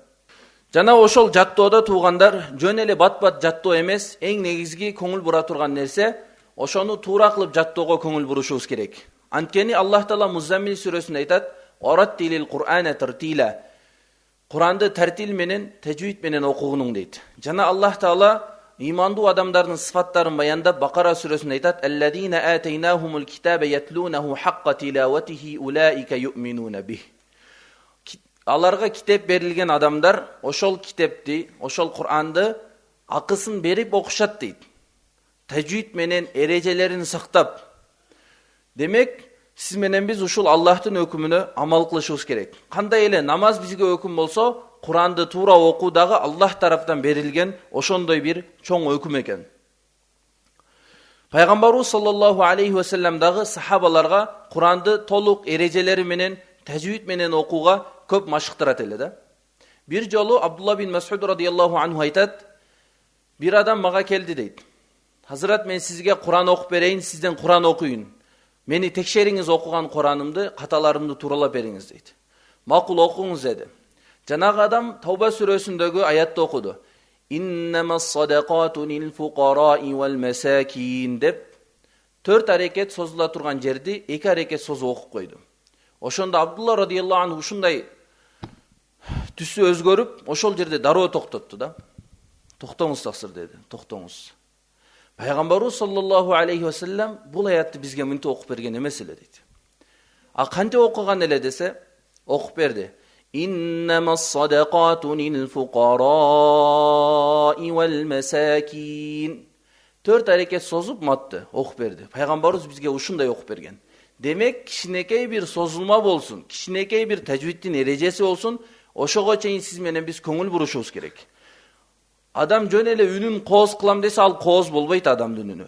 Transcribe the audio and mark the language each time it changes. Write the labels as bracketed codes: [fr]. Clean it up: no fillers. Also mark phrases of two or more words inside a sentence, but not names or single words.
[ky] Жана ошол жаттоодо туугандар жөн эле бат-бат жаттоо эмес, эң негизги көңүл бура турган нерсе ошону туура кылып жаттоого көңүл бурушубуз керек. Анткени Аллах Таала Музаммил сүрөсүндө айтат: [ar] "ورتل القرآن ترتيلا". [ky] Куранды тартил менен, тажвид менен окугуну дейт. Жана Аллах Таала имандуу адамдардын сыфаттарын баяндап Бакара сүрөсүндө айтат: [ar] "الذين آتيناهم الكتاب يتلونه حق تلاوته أولئك يؤمنون به". [ky] Аларга китеп берилген адамдар ошол китепти, ошол Куранды акысын берип окушат дейт. Тажвид менен эрежелерин сактап. Демек, сиз менен биз ушул Аллахтын өкүмүнө амал кылышыбыз керек. Кандай эле намаз бизге өкүм болсо, Куранды туура окуу дагы Аллах тараптан берилген ошондой бир чоң өкүм экен. Пайгамбарыбыз [ar] صلى الله عليه وسلم [ky] дагы сахабаларга Куранды толук эрежелери менен, тажвид менен окууга көп машыктырат эле да. Бир жолу Абдулла бин Мас'уд [ar] رضي الله عنه [ky] айтат: "Бир адам мага келди" дейт. "Хазрат, мен сизге Куран окуп берейин, сизден Куран окуйын. Мени текшериңиз окуган Куранымды, каталарымды тууралап бериңиз" дейт. "Макул, окуңуз" деди. Жанагы адам Тауба сүрөсүндөгү аятты окуду. [ar] "إنما الصدقات للفقراء والمساكين" [ky] деп 4 арекет созула турган жерди 2 арекет созуп окуп койду. Ошондо Абдулла [ar] رضي الله عنه [ky] ушундай түсү өзгөрүп, ошол жерде дароо токтотту да. "Токтоңуз таксыр" деди. "Токтоңуз. Пайгамбарыбыз [ar] صلى الله عليه وسلم [ky] бул аятты бизге мынтип окуп берген эмес эле" дейт. "А кантип окуган эле" десе, окуп берди. [ar] "إنما الصدقات للفقراء والمساكين". [ky] 4 арекет созуп матты, окуп берди. Пайгамбарыбыз бизге ушундай окуп берген. Демек, кичинекей бир созулма болсун, кичинекей бир тажвидтин эрежеси болсун, ошого чейин сиз менен биз көңүл бурушубуз керек. Адам жөн эле үнүн кооз кылам десе, ал кооз болбойт адамдын үнү.